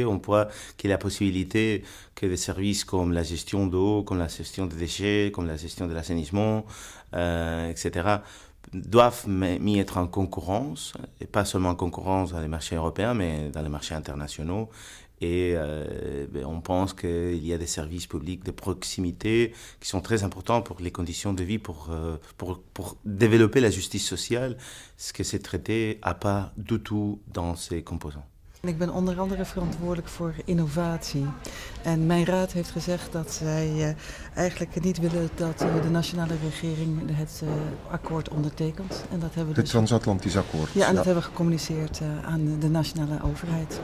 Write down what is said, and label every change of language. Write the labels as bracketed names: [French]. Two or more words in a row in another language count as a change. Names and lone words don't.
[French] On voit qu'il y a la possibilité que des services comme la gestion d'eau, comme la gestion des déchets, comme la gestion de l'assainissement, etc., doivent mis être en concurrence, et pas seulement en concurrence dans les marchés européens, mais dans les marchés internationaux. Et on pense qu'il y a des services publics de proximité qui sont très importants pour les conditions de vie, pour développer la justice sociale, ce que ces traités n'a pas du tout dans ses composants. [Dutch] Ik ben onder andere verantwoordelijk voor innovatie. En mijn raad heeft gezegd dat zij eigenlijk niet willen dat de nationale regering het akkoord ondertekent. En dat hebben we Het dus... transatlantisch akkoord. Ja, en dat hebben we gecommuniceerd aan de nationale overheid.